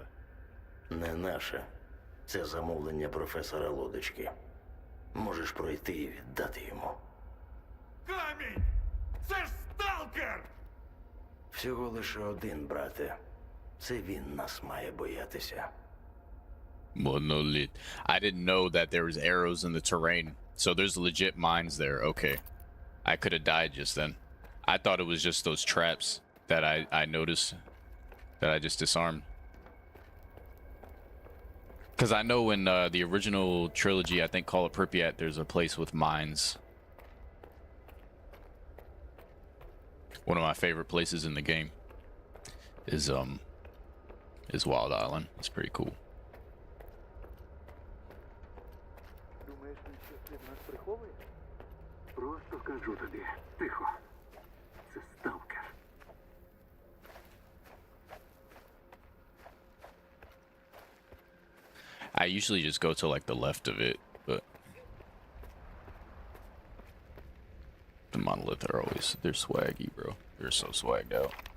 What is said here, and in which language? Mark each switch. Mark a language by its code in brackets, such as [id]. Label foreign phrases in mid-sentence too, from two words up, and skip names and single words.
[uk] Не наше. Це замовлення професора Лодочки. Можеш пройти і віддати йому. Камінь! Це ж сталкер! Всього лише один, брате. Це він нас має боятися. [en] Monolith. I didn't know that there was arrows in the terrain. So there's legit mines there. Okay. I could have died just then. I thought it was just those traps that I noticed that I just disarmed. Because I know in the original trilogy, I think Call of Permadeath, there's a place with mines. One of my favorite places in the game is Wild Island. It's pretty cool. [uk] Думаєш, він щось від нас приховує? Просто кажу тобі. Тихо. Це сталкер. [en] I usually just go to like the left of it, but the Monolith are always, they're swaggy, bro. They're so swagged out.